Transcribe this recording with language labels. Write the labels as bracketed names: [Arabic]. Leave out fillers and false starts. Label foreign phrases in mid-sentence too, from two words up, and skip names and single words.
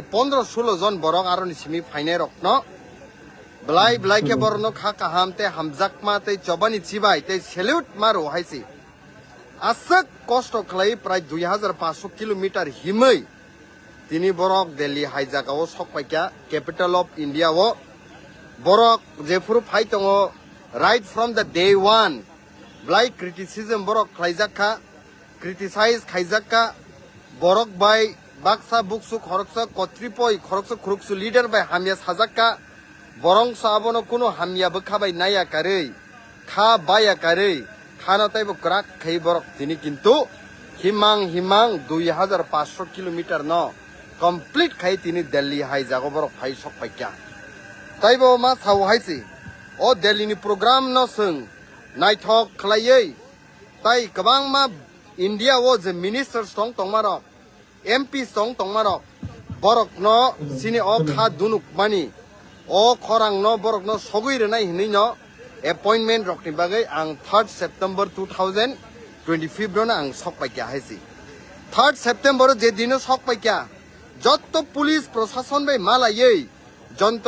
[Kok Borok] 15-16 jon borok aro ni simi phaine rokno blai ke borno kha kahamte hamjakma te chobani chibai te salute maro haisi asak kosto khlai pray 2500 kilometer himai tini borok Delhi haijaka o sokpaikya capital [English] of India [Kok Borok] o borok jefuru phai tongo [English] right from the day one [Kok Borok] blai criticism borok khlaijaka criticize khaijaka borok by baksa buksu khoroksa kotripoi khoroksa khuruksu leader by hamya sajaka borong sabono kuno hamya bkhabai naya karei kha baya karei khana taibo krak khai borok tini kintu himang 2500 kilometer no complete khai tini Delhi hai jago borok phai sokpaikya taibo ma sau haisi o Delhi ni program no sung naithok khlaiei tai kabang ma [English] India was a minister [Kok Borok] song tongmaro MP song tongmaro borok no sini o kha dunuk mani o khorang no borok no sogui renai hini no appointment rokni bagai ang 3rd September 2025 ron ang sokpaikya haisi 3rd September je dino sokpaikya jotto police proshashan bai malayei jantar